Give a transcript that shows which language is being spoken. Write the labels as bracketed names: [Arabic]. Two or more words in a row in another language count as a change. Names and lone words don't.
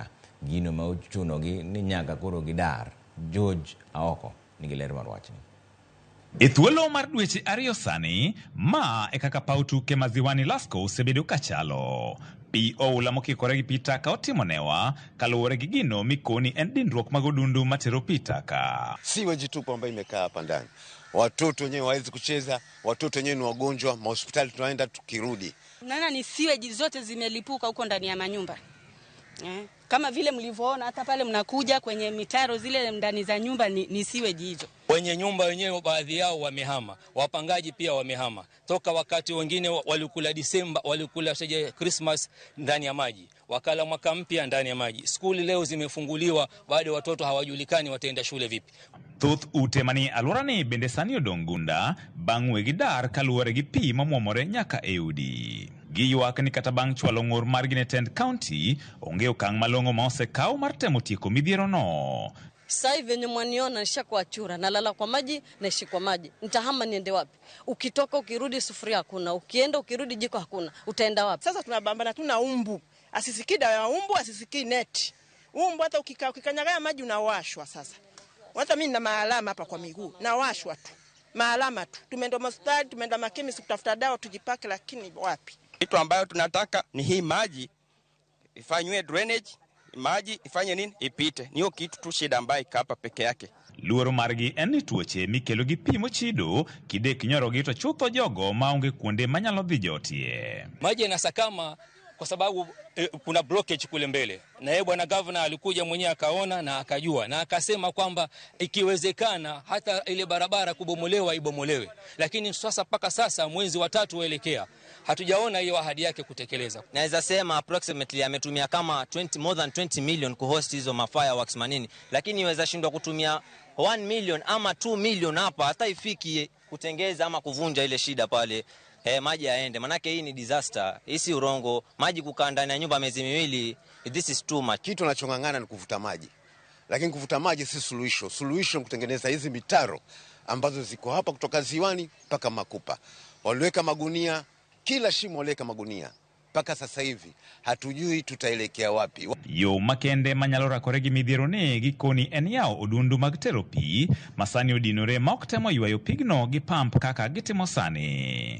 [Luo (Kenya and Tanzania)] Gino ma ochunogi ni nyaka koro gidar. George Aoko nigi ler mar wachni. E thuolo mar dweche ariyo sani, ma e kaka paw tuke ma Ziwani Lasco osebedo kachalo. Pi oula mokikore gi pi taka otimonewa kaluwore gi gino mikoni en dinruok mag odundu matero pi taka. [Swahili] Siweji tupu ambayo imekaa hapa ndani. Watoto wenyewe hawawezi kucheza, watoto wenyewe ni wagonjwa, mahospitali tunaenda tukirudi. Unaona ni siweji zote zimelipuka huko ndani ya manyumba. Kama vile mlivyoona hata pale mnakuja kwenye mitaro zile ndani za nyumba ni siweji hizo. Wenye nyumba wenyewe baadhi yao wamehama, wapangaji pia wamehama. Toka wakati wengine walikula Disemba, walikula Christmas ndani ya maji, wakala mwaka mpya ndani ya maji. Skuli leo zimefunguliwa, bado watoto hawajulikani wataenda shule vipi. [Luo (Kenya and Tanzania)] Thoth utemani alworani bende sani odongunda bang' wegidar kaluwore gi pi mamuomore nyaka e udi. Giywak ni kata bang' chwalo ng'ur margi ne tend county onge okang' malong'o ma osekaw mar temo tieko midhiero no. [Swahili] Sasa hivi venye mwaniona nishakuwa chura, nalala kwa maji, naishi kwa maji. Nitahama niende wapi? Ukitoka ukirudi sufuria hakuna, ukienda ukirudi jiko hakuna. Utaenda wapi? Sasa tunabambana tuna umbu. Asisikii dawa ya umbu, asisikii neti. Umbu hata ukikanyaga maji unawashwa sasa. Hata mimi nina maalama hapa kwa miguu, nawashwa tu. Maalama tu. Tumeenda hospitali, tumeenda makemisi kutafuta dawa tujipake, lakini wapi? Kitu ambayo tunataka ni hii maji ifanywe drainage, maji ifanye nini? Ipite. Niyo kitu tu shida ambayo ikapa peke yake. [Luo (Kenya and Tanzania)] Luoro margi en ni tuoche mikelo gi pi mochido kidek nyorogi to chutho jogo maonge kuonde manyalo dhi jotie. [Swahili] Maji yanasakama kwa sababu kuna blockage kule mbele. Na yeye bwana governor alikuja mwenyewe akaona na akajua na akasema kwamba ikiwezekana hata ile barabara kubomolewa ibomolewe. Lakini sasa paka sasa mwezi wa 3 waelekea hatujaona hiyo ahadi yake kutekeleza. Naweza sema approximately ametumia kama [English] more than 20 million [Swahili] kuhost hizo fireworks manini, lakini iweza shindwa kutumia 1 million ama 2 million hapa hata ifiki kutengeza ama kuvunja ile shida pale. Maji yaende, manake hii ni disaster. Hii si urongo. Maji kukaa ndani ya nyumba miezi miwili, [English] this is too much. [Swahili] Kitu tunachongangana ni kuvuta maji. Lakini kuvuta maji si suluhisho. Suluhisho kutengeneza hizi mitaro ambazo ziko hapa kutoka Ziwani mpaka Makupa. Waliweka magunia, kila shimo waliweka magunia. Paka sasa hivi hatujui tutaelekea wapi. [Luo (Kenya and Tanzania)] Yo makende manyalora koregi midhiero ne gikoni en yao odundu mag tero pi masani odinore ma ok temo ywayo pigno gi pump kaka gitimo sani.